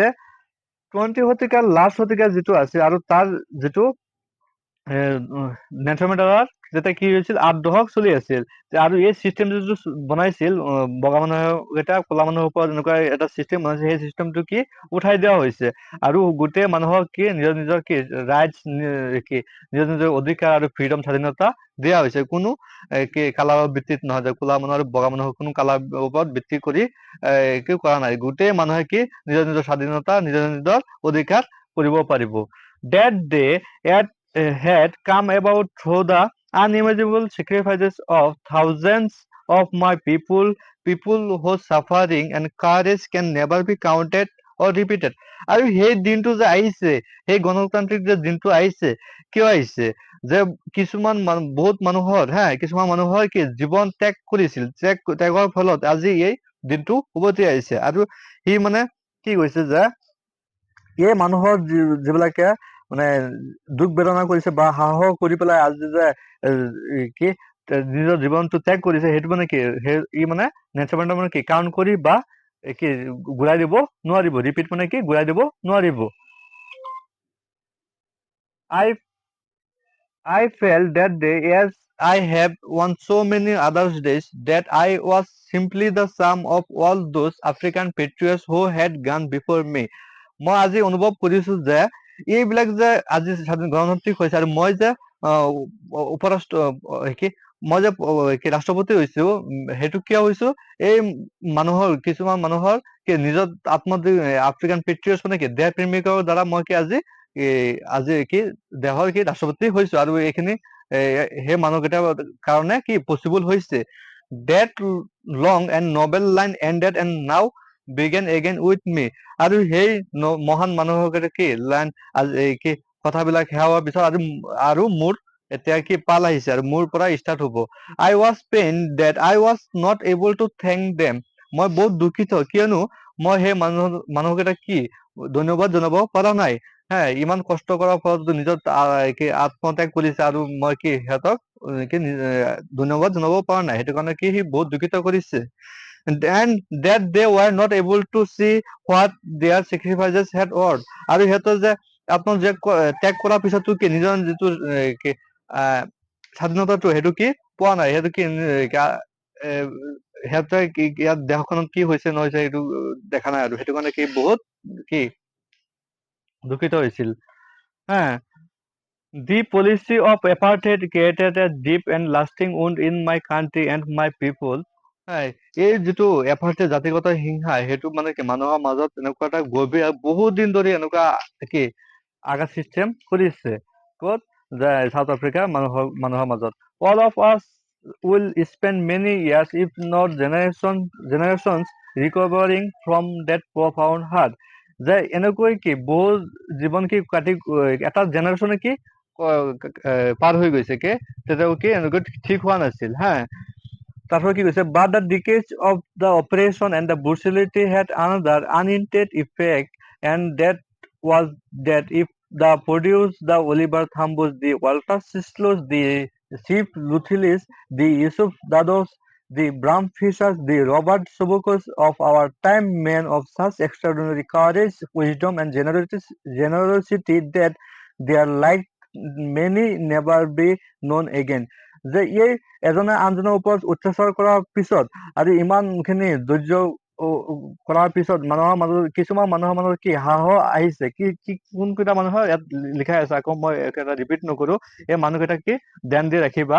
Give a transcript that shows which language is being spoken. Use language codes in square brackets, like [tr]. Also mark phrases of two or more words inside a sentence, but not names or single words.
[as] 20 শতিকাৰ লাষ্ট শতিকাৰ যিটো আছিল আৰু তাৰ যিটো নেলছন মেণ্ডেলাৰ যেতিয়া কি হৈছিল 8 দশক চলি আছিল, আৰু এই চিষ্টেম যিটো বনাইছিল বগা মানুহকেইটা ক'লা মানুহৰ ওপৰত এনেকুৱা এটা চিষ্টেম বনাইছে, সেই চিষ্টেমটো কি উঠাই দিয়া হৈছে আৰু গোটেই মানুহক কি নিজৰ নিজৰ কি ৰাইটছ, কি নিজৰ নিজৰ অধিকাৰ আৰু ফ্ৰীডম, স্বাধীনতা দিয়া হৈছে। কোনো কি কালাৰৰ ভিত্তিত নহয়, যে ক'লা মানুহ আৰু বগা মানুহৰ কোনো কালাৰ ওপৰত ভিত্তি কৰি কি কৰা নাই। গোটেই মানুহে কি নিজৰ নিজৰ স্বাধীনতা, নিজৰ নিজৰ অধিকাৰ কৰিব পাৰিব। [en] That day had come about through the unimaginable sacrifices of thousands of my people whose suffering and courage can never be counted or repeated. [as] আৰু সেই দিনটো যে আহিছে, সেই গণতান্ত্ৰিক যে দিনটো আহিছে, কিয় আহিছে? যে কিছুমান বহুত মানুহৰ কিছুমান মানুহৰ কি জীৱন ত্যাগ কৰিছিল, ত্যাগৰ ফলত আজি এই দিনটো উভতি আহিছে। আৰু সি মানে কি কৈছে যে এই মানুহৰ যিবিলাকে মানে দুখ বেদনা কৰিছে বা সাহস কৰি পেলাই আজি যে কি নিজৰ জীৱনটো ত্যাগ কৰিছে, সেইটো মানে কি ই মানে নেলছন মেণ্ডেলা মানে কি কাউণ্ট কৰি বা কি ঘূৰাই দিব নোৱাৰিব। ৰিপিট মানে কি ঘূৰাই দিব নোৱাৰিব। [en] I felt that day, as I have on so many other days, that I was simply the sum of all those African patriots who had gone before me. [as] মই আজি অনুভৱ কৰিছো যে এইবিলাক যে আজি গণতান্ত্ৰিক হৈছে আৰু মই যে মই যে কি ৰাষ্ট্ৰপতি হৈছো, সেইটো কিয় হৈছো? এই মানুহৰ কিছুমান মানুহৰ কি নিজৰ [en] African patriots [as] মানে কি দেশ প্ৰেমিকৰ দ্বাৰা মই কি আজি কি দেশৰ কি ৰাষ্ট্ৰপতি হৈছো, আৰু এইখিনি সেই মানুহকেইটাৰ কাৰণে কি পচিবল হৈছে। [en] That long and noble line ended and now began again with me. [as] আৰু সেই মহান মানুহকেইটা কি লাইন কি কথাবিলাক সেয়া হোৱাৰ পিছত আৰু মোৰ এতিয়া কি পাল আহিছে আৰু মোৰ পৰা ষ্টাৰ্ট হ'ব। [en] I was pained that I was not able to thank them. [as] মই বহুত দুখিত, কিয়নো মই সেই মানুহকেইটাক কি ধন্যবাদ জনাব পৰা নাই। ইমান কষ্ট কৰাৰ ফলত নিজৰ কি আত্মত্যাগ কৰিছে, আৰু মই কি সিহঁতক কি ধন্যবাদ জনাব পৰা নাই, সেইটো কাৰণে কি সি বহুত দুখিত কৰিছে। [en] And that they were not able to see what their sacrifices had earned. [as] আৰু সিহঁতৰ যে আপোনাৰ যে ত্যাগ কৰাৰ পিছতো কি নিজৰ যিটো কি স্বাধীনতাটো সেইটো কি পোৱা নাই, সেইটো কি সিহঁতে কি ইয়াত দেশখনত কি হৈছে নহৈছে সেইটো দেখা নাই, আৰু সেইটো কাৰণে কি বহুত কি দুখিত হৈছিল। হা, [en] the policy of apartheid created a deep and lasting wound in my country and my people. [as] হয়, এই যিটো এপাৰ্টে জাতিগত হিংসা সেইটো মানে কি মানুহৰ মাজত এনেকুৱা এটা গভীৰ বহুত দিন ধৰি এনেকুৱা কি আঘাত চিষ্টেম কৰিছে ক'ত যে সাউথ আফ্ৰিকাৰ মানুহৰ মাজত। [en] All of us will spend many years if not generations recovering from that profound hurt. [as] যে এনেকৈ কি বহু জীৱন কি কাটি এটা জেনেৰেশ্যনে কি পাৰ হৈ গৈছে কি তেতিয়াও কি এনেকৈ ঠিক হোৱা নাছিল। হা, তারপর কি কৈছে, [en] but the decades of the oppression and the brutality had another unintended effect, and that was that if the produce the Oliver Thambos, the Walter Sislos, the Chief Luthilis, the Yusuf Dados, the Bram Fishers, the Robert Sobukos of our time, men of such extraordinary courage, wisdom, and generosity that their like many never be known again. [as] যে এই এজনে আনজনৰ ওপৰত অত্যাচাৰ কৰাৰ পিছত আৰু ইমানখিনি ধৈৰ্য কৰাৰ পিছত কিছুমান মানুহৰ মাজত কি সাহস আহিছে, কি কোনকেইটা মানুহৰ ইয়াত লিখা আছে, আকৌ মই এটা ৰিপিট নকৰো, এই মানুহকেইটাক কি ধ্যান দি ৰাখিবা।